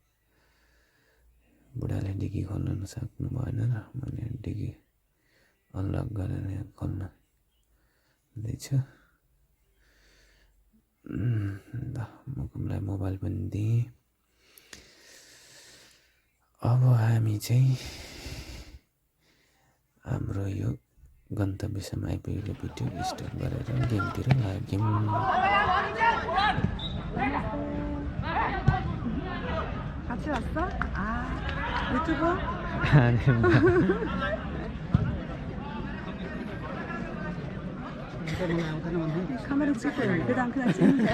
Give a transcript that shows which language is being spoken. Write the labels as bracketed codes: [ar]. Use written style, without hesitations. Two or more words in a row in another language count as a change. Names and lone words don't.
[ne] बुढाले डिकी खोल्न सक्नु भएन र मैले डिकी अनलक गरेर खोल्न दिन्छु ल मुकुमलाई मोबाइल पनि दिएँ अब हामी चाहिँ हाम्रो यो गन्तव्यसम्म आइपुगेको भिडियो स्टप गरेर गेमतिर लाग्यौँ [ko] 같이 왔어? 아, 유튜브? 카메라 찍고 그냥 찍는 거야?